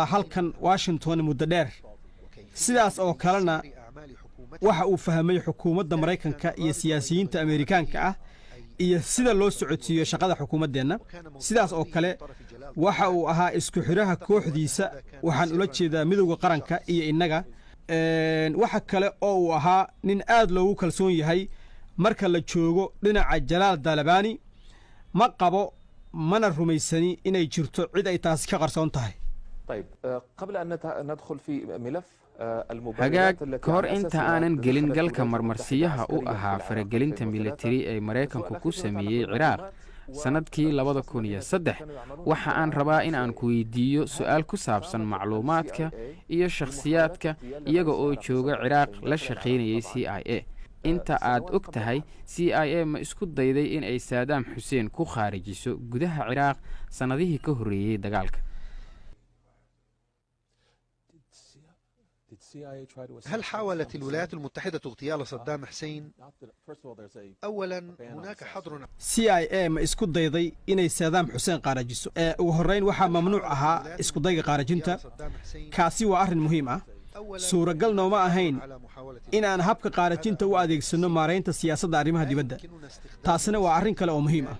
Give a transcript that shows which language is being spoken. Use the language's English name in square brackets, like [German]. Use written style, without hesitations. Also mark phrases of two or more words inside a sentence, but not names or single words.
[Somali] halkan Washington muddo dheer sidaas oo kalena waxa uu fahmay xukuumadda Mareykanka iyo siyaasiyiinta Ameerikaanka ah iyo sida loo socodsiiyo shaqada xukuumaddeena sidaas oo kale waxa uu ahaa isku xiraha kooxdiisa waxaan ula jeedaa midowga qaranka iyo innaga waxa kale oo uu ahaa nin aad loogu kalsoon yahay marka la joogo dhinaca Jalaal Dalabani ma qabo mana rumaysani inay jirto cid ay taasi ka qarsoon tahay. [Arabic] طيب قبل أن ندخل في ملف [Somali] hagaag ka hor inta aanan gelin galka marmarsiyaha u ahaa faragelinta militari ee Mareykanku ku sameeyey Ciraaq sanadkii 2003 waxa aan rabaa in aan ku weydiiyo su'aal ku saabsan macluumaadka iyo shakhsiyaadka iyaga oo jooga Ciraaq la shaqeynayay CIA. inta aad og tahay CIA ma isku dayday in ay Saddam Hussein ku khaarijiso gudaha Ciraaq sanadihii ka horreeyay dagaalka. [Arabic] هل حاولت الولايات المتحدة اغتيال صدام حسين؟ أولا هناك حظر. [Somali] CIA ma isku dayday inay Saddam Hussein qaarajiso ugu horreyn waxa mamnuuc ahaa isku dayga qaarajinta. kaasi waa arrin muhiim ah. suuragal nooma ahayn in aan habka qaarajinta u adeegsano maareynta siyaasadda arrimaha dibadda. taasina waa arrin kale oo muhiim ah.